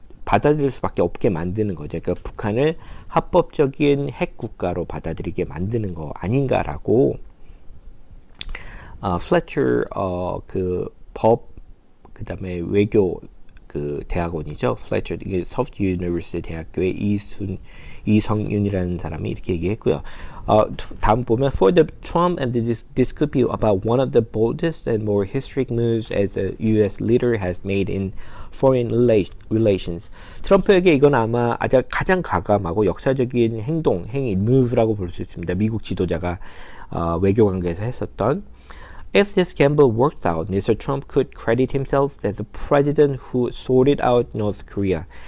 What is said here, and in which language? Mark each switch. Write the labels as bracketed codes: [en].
[ko] 받아들일 수밖에 없게 만드는 거죠. 그러니까 북한을 합법적인 핵 국가로 받아들이게 만드는 거 아닌가라고 플래처 그 법 그다음에 외교 그 대학원이죠. 플래처 이게 서프트 유니버시티 대학교의 이성윤이라는 사람이 이렇게 얘기했고요. 다음 보면 [en] For the Trump and this could be about one of the boldest and more historic moves as a U.S. leader has made in foreign relations. [ko] 트럼프에게 이건 아마 가장 과감하고 역사적인 행위, move라고 볼 수 있습니다. 미국 지도자가 외교 관계에서 했었던. [en] If this gamble worked out, Mr. Trump could credit himself as the president who sorted out North Korea.